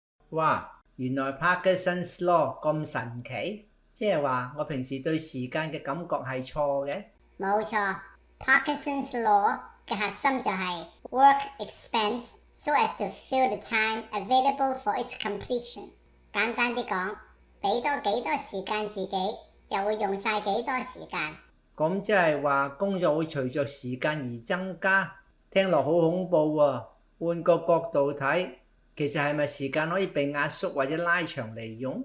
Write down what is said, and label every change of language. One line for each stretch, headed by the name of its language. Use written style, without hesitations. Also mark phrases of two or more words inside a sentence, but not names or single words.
Cantonese: 哇，原來 Parkinson's Law 咁神奇，即係話我平時對時間嘅感覺係錯嘅。
English: 冇錯 ，Parkinson's Law
Cantonese: 嘅核心就係
English: work expense so as to fill the time available for its completion。
Cantonese: 簡單啲講，俾多幾多時間自己，就會用晒幾多時間。咁即係話工作會隨着時間而增加，聽落好恐怖喎。換個角度睇，其實係咪時間可以被壓縮或者拉長嚟用？